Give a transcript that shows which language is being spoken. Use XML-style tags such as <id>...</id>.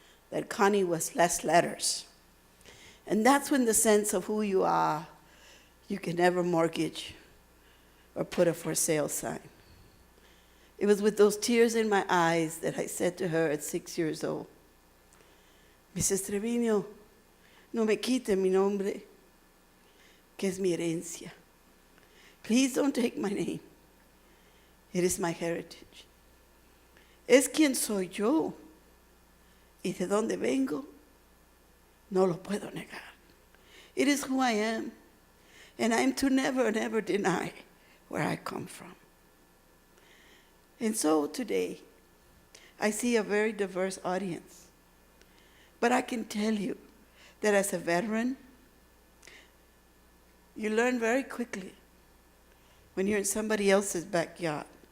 <en>That Connie was less letters. And that's when the sense of who you are, you can never mortgage or put a for sale sign. It was with those tears in my eyes that I said to her at 6 years old, Mrs.</en> <es>Treviño, no me quite mi nombre, que es mi herencia.</es> <en>Please don't take my name. It is my heritage.</en> <es>Es quien soy yo. Y de dónde vengo, no lo puedo negar.</es> <en>It is who I am, and I am to never, never deny where I come from. And so today, I see a very diverse audience. But I can tell you that as a veteran, you learn very quickly when you're in somebody else's backyard.</en>